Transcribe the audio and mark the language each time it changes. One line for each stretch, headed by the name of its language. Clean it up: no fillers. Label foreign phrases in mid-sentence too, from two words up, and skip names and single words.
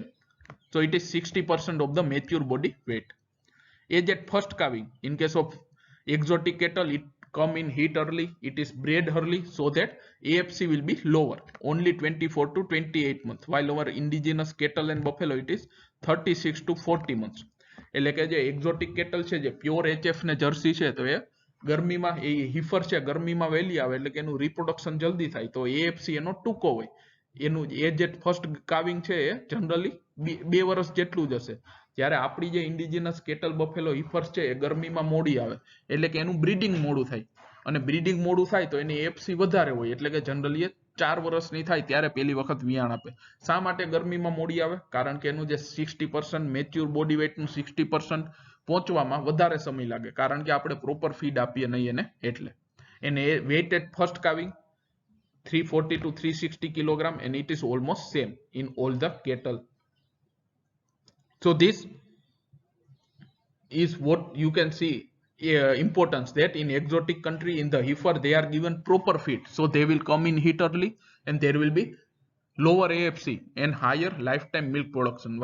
English: So it is 60% of the mature body weight. Age at first calving, in case of exotic cattle it come in heat early, it is bred early, so that AFC will be lower, only 24 to 28 months, while our indigenous cattle and buffalo it is 36 to 40 months.
Gujarati: એટલે કે જે
English: exotic cattle
Gujarati: છે જે
English: pure HF
Gujarati: ને જર્સી છે તો એ ગરમીમાં એ heifer છે ગરમીમાં વહેલી આવે એટલે કે એનું reproduction જલ્દી થાય, તો AFC એનો ટૂંકો હોય. એનું
English: age at first calving
Gujarati: છે એ જનરલી 2 વર્ષ જેટલું જ હશે, જ્યારે આપણી જે
English: indigenous cattle buffalo heifers
Gujarati: છે એ ગરમીમાં મોડી આવે એટલે કે એનું બ્રીડિંગ મોડું થાય, અને બ્રીડિંગ મોડું થાય તો એની એફસી વધારે હોય એટલે કે જનરલી 4 વર્ષની થાય ત્યારે પહેલી વખત વિયાણ આપે. શા માટે ગરમીમાં મોડી આવે? કારણ કે એનું જે 60%
English: mature body weightનું
Gujarati: 60% પહોંચવામાં વધારે સમય લાગે, કારણ કે આપણે
English: proper feed
Gujarati: આપીએ નહીં એને એટલે.
English: એને weight at first calving 340 to 360 kilogram, and it is almost same in all the cattle. So this is what you can see importance, that in exotic country in the heifer they are given proper feed, so they will come in heat early and there will be lower AFC and higher lifetime milk production.